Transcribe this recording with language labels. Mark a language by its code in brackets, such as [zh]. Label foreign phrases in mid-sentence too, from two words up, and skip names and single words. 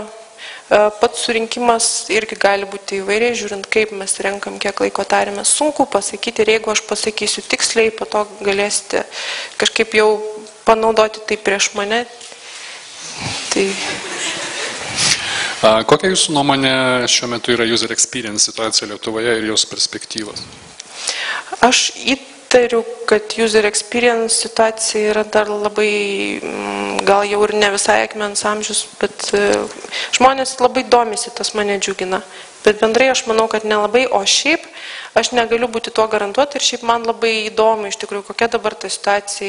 [lt] Pats surinkimas irgi gali būti įvairiai, žiūrint kaip mes renkam, kiek laiko tarėmės. Sunku pasakyti ir jeigu aš pasakysiu tiksliai, po to galėsite kažkaip jau panaudoti tai prieš mane. Tai... Kokia jūsų nuomonė šiuo metu yra [en] user experience [lt] situacija Lietuvoje ir jos perspektyvos? Aš įtariu, kad [en] user experience [lt] situacija yra dar labai, gal jau ir ne visai akmens amžius, bet žmonės labai domisi, tas mane džiugina. Bet bendrai aš manau, kad nelabai, o šiaip aš negaliu būti tuo garantuoti ir šiaip man labai įdomu iš tikrųjų, kokia dabar ta situacija.